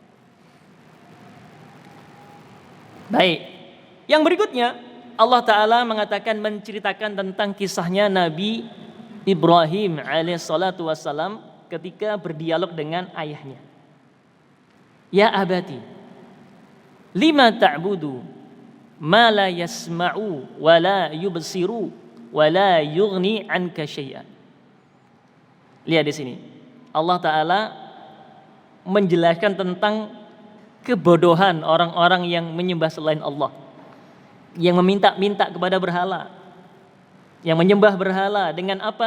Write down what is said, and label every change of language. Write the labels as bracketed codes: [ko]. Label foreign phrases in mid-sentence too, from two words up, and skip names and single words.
[id] Baik. Yang berikutnya Allah Ta'ala mengatakan menceritakan tentang kisahnya Nabi Ibrahim [ar] عليه الصلاة والسلام [id] ketika berdialog dengan ayahnya. [ar] يا أبت لم تعبد ما لا يسمع ولا يبصر ولا يغني عنك شيئا. [id] Lihat di sini. Allah Ta'ala menjelaskan tentang kebodohan orang-orang yang menyembah selain Allah, yang meminta-minta kepada berhala, yang menyembah berhala. Dengan apa?